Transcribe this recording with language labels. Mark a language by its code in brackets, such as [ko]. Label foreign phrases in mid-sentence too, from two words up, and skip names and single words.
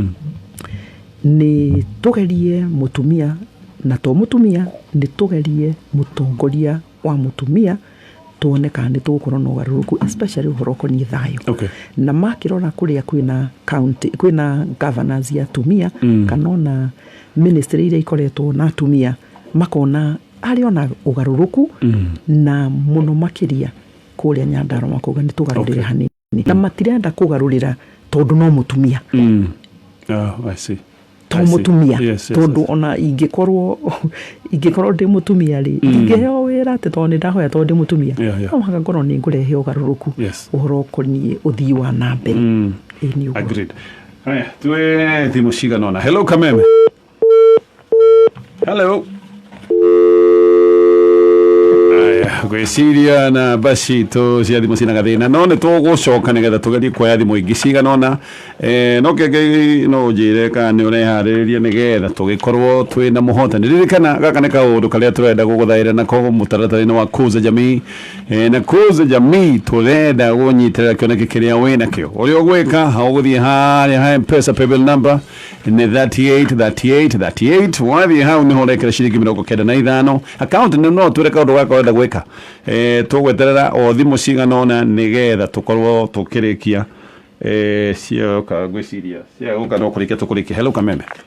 [ki] nĩ tũgerie mũtumia na to mũtumia nĩ tũgerie mũtongoria wa mũtumia tuone kana nĩ tũgũkorwo na ũgarũrũku especially ũhoro ũkoniĩ thayũ na makĩrora kũrĩa kwĩna governors ya atumia kana ona ministry iria ikoretwo na atumia makona arĩ ona ũgarũrũku na mũno makĩria kũrĩa Nyandarua makauga nĩ tũgarũrĩre hanini na matirenda kũgarũrĩra tondũ no mũtumia [en] I see [ki] to mũtumia tondũ ona ingĩkorwo ndĩ mũtumia rĩ ingĩheo wĩra atĩ tondũ nĩ ndahoya tondũ ndĩ mũtumia no mũhaka ngorwo nĩ ngũrehe ũgarũrũku ũhoro ũkoniĩ ũthii wa na mbere agreed haya tuwe thimũ cigana ona hello Kameme hello gwĩciria na basi to cia thimũ cina gathĩna no nĩ tũgũcoka nĩgetha tũgerie kuoya thimũ ingĩ cigana ona no kenge no njĩre kana nĩ ũreharĩrĩria nĩgetha tũgĩkorwo twĩna mũhotani ririkana gaka nĩ kaũndũ karĩa tũrenda gũgũthaĩra nako mũtaratara-inĩ wa kuza jamii na kuza jamii tũrenda gũnyitĩrĩra kĩoneki kĩrĩa wĩnakĩo ũrĩa ũgwĩka ũgũthiĩ harĩa ha M-Pesa [en] paybill number [ki] nĩ 383838 wathiĩ hau nĩho ũrekĩra ciringi 95 account nĩ no twĩre kaũndũ gaka wenda gwĩka tũgweterera o thimũ cigana ona nĩgetha tũkorwo tũkĩrĩkia cioka gwĩciria ciagũka no kũrĩkia tũkũrĩkia hello Kameme